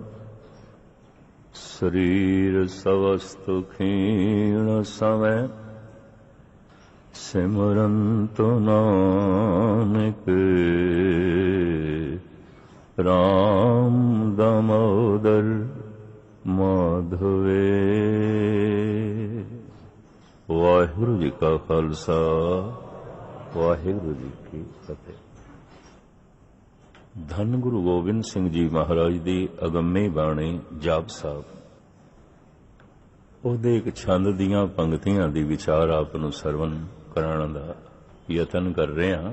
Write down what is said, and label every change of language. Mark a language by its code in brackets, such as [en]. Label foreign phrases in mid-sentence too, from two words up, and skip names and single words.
[sa] शरीर सवस्तु क्षीण समय सिमरंतु नानक राम दामोदर माधवे। [pa] ਵਾਹਿਗੁਰੂ ਜੀ ਕਾ ਖਾਲਸਾ ਵਾਹਿਗੁਰੂ ਜੀ ਕੀ ਫਤਿਹ। ਧਨ ਗੁਰੂ ਗੋਬਿੰਦ ਸਿੰਘ ਜੀ ਮਹਾਰਾਜ ਦੀ ਅਗੰਮੀ ਬਾਣੀ ਜਾਪ ਸਾਹਿਬ। ਉਹਦੇ ਇੱਕ ਛੰਦ ਦੀਆਂ ਪੰਕਤੀਆਂ ਦੀ ਵਿਚਾਰ ਆਪ ਨੂੰ ਸਰਵਨ ਕਰਾਉਣ ਦਾ ਯਤਨ ਕਰ ਰਹੇ ਹਾਂ।